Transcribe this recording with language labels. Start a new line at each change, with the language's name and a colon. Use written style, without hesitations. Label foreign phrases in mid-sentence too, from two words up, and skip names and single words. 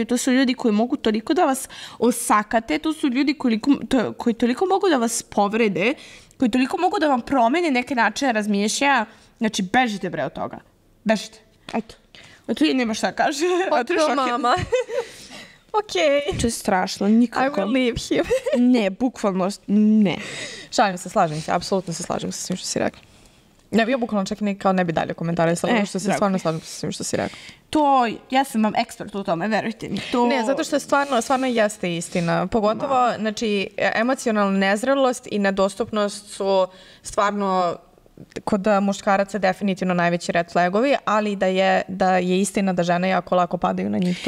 Serbian: To su ljudi koji mogu toliko da vas osakate. To su ljudi koji toliko mogu da vas povrede, koji toliko mogu da vam promene neke načine razmišljaja. Znači, bežite bre od toga. Bežite. Eto. Tu je nema šta kaže. Otišao mama. To je strašno, nikako.
English: I will leave him.
Serbian: Ne, bukvalno, ne. Šalim se, slažem se, apsolutno se slažem sa svim što si rekla. Ne, ja bukvalno čak ne bi dalje komentarisala, što se stvarno slažem sa svim što si rekla. Ja sam vam ekspert u tome, verujte mi. Ne, zato što stvarno jeste istina. Pogotovo, znači, emocionalna nezrelost i nedostupnost su stvarno kod muškaraca definitivno najveći
English: red flagovi,
Serbian: ali da je istina da žene jako lako padaju na njih, to